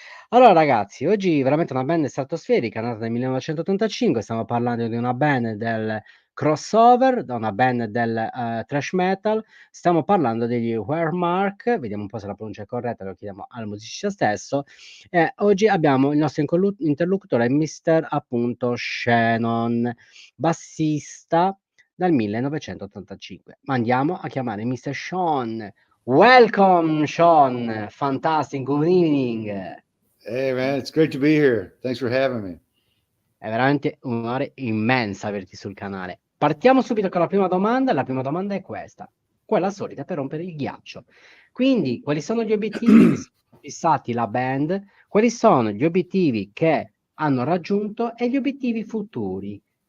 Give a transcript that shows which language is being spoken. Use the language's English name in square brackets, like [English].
[Italian] Allora ragazzi, oggi veramente una band stratosferica, nata nel 1985, stiamo parlando di una band del crossover, da una band del thrash metal, stiamo parlando degli Wehrmacht, vediamo un po' se la pronuncia è corretta, lo chiediamo al musicista stesso, e oggi abbiamo il nostro interlocutore, Mr. appunto Shannon, bassista dal 1985. Ma andiamo a chiamare Mr. Sean. [English] Welcome Sean, fantastic, good evening. Hey man, it's great to be here. Thanks for having me. [Italian] È veramente un onore immenso averti sul canale. Partiamo subito con la prima domanda. La prima domanda è questa, quella solita per rompere il ghiaccio. Quindi, quali sono gli obiettivi che si sono fissati la band? Quali sono gli obiettivi che hanno raggiunto e gli obiettivi futuri?